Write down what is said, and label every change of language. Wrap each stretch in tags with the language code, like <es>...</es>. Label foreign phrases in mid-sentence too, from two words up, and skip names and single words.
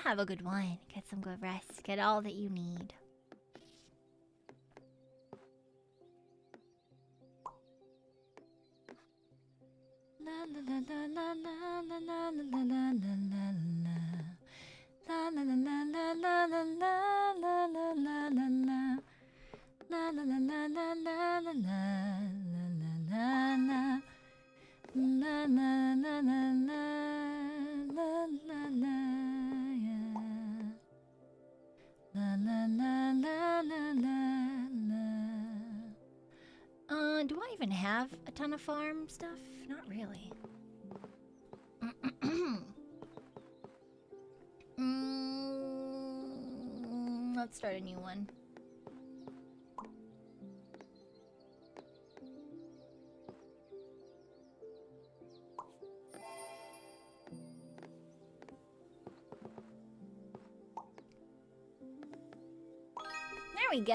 <en>Have a good one. Get some good rest. Get all that you need. La la la la la la la la la la la la la. La la la la la la la la la la la la la. La la la la la la la la la la. La la la la la la la la, yeah. La la la la la la la. Do I even have a ton of farm stuff? Not really. Let's start a new one. There we go.</en>